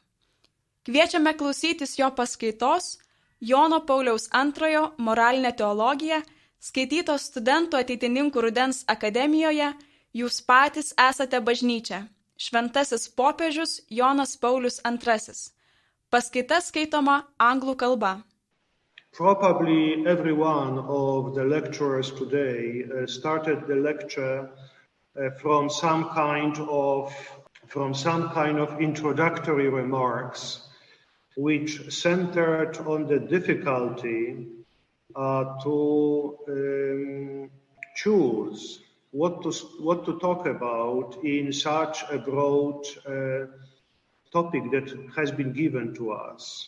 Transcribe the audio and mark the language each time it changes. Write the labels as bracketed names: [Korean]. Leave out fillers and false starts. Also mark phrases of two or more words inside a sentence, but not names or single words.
[Lithuanian] Kviečiame klausytis jo paskaitos Jono Pauliaus II moralinė teologija, skaitytos Studentų ateitininkų rudens akademijoje, jūs patys esate bažnyčia. Šventasis popiežius Jonas Paulius II. Paskaita skaitoma anglų kalba. [English] Probably every one of the lecturers today started the lecture from some kind of introductory remarks which centered on the difficulty to choose what to talk about in such a broad topic that has been given to us.